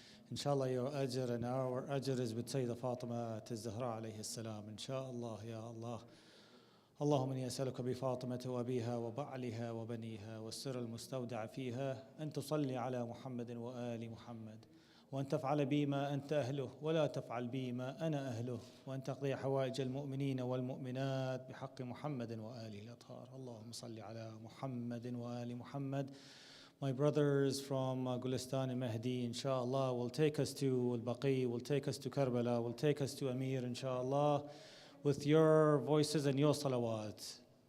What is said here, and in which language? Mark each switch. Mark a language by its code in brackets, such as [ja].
[en] Inshallah, your ajr and our ajr is with Syeda Fatima Zahra alayhi salam. Inshallah, ya Allah. [ar] اللهم إني أسألك بفاطمة وأبيها وبعلها وبنيها والسر المستودع فيها أن تصلي على محمد وآل محمد وأن تفعل بي ما أنت أهله ولا تفعل بي ما أنا أهله وأن تقضي حوائج المؤمنين والمؤمنات بحق محمد وآله الأطهار اللهم صل على محمد وآل محمد. [en] My brothers from Gulistan and Mahdi, inshallah, will take us to Al-Baqi, will take us to Karbala, will take us to Amir, inshallah, with your voices and your salawat.